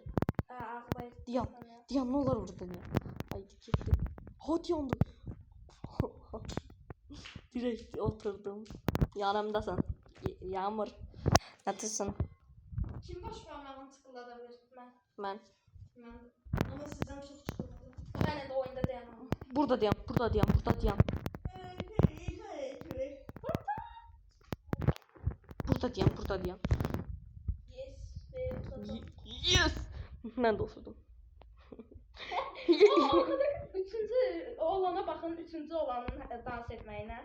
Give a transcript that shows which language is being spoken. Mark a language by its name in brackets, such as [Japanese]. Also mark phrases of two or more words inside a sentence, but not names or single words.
[Azerbaijani] Ağlayır. [Turkish] Diyan ne olur burada ya. Ay gitti. Hadi yandı. Direkt oturdum. Yanımdasın. Yağmur. Yatısın. [Azerbaijani] Kim baş parmağını tıkıllada bilir? [Turkish] Ben. [Azerbaijani] Mən. Amma sizdən çox çıxırdı. [Turkish] Ben de oyunda dayanamam. Burada diyan. Burada diyan. Yes. Ben de oturdum. Üçüncü oğlana bakın, üçüncü oğlanın dans etmeyine.